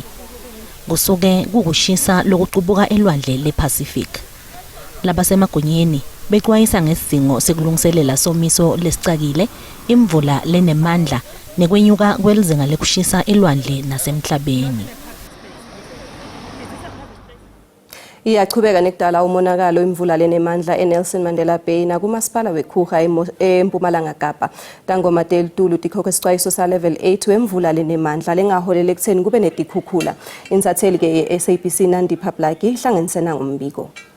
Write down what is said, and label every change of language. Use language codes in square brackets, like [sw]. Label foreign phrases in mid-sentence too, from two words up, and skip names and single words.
[ss] Kusuke kukushisa lokuqubuka elwandle lePacific. Labasemagunyeni bexwayisa ngesidingo sekulungiselela somiso lesicakile, imvula lenemandla nekwenyuka kwelizinga lekushisa elwandle nasemhlabeni. Iyachubeka nekudala umonakalo imvula lenemandla eNelson Mandela Bay nakumasipala weKruger eMpumalanga Kapa. Tangoma Teltulu tikhokhe isixwayiso sa level 8 wemvula lenemandla lengaholele ekutheni kube netikhukhula. Insatheli ke SABC Nandi Paplaki ihlanganisena ngombiko.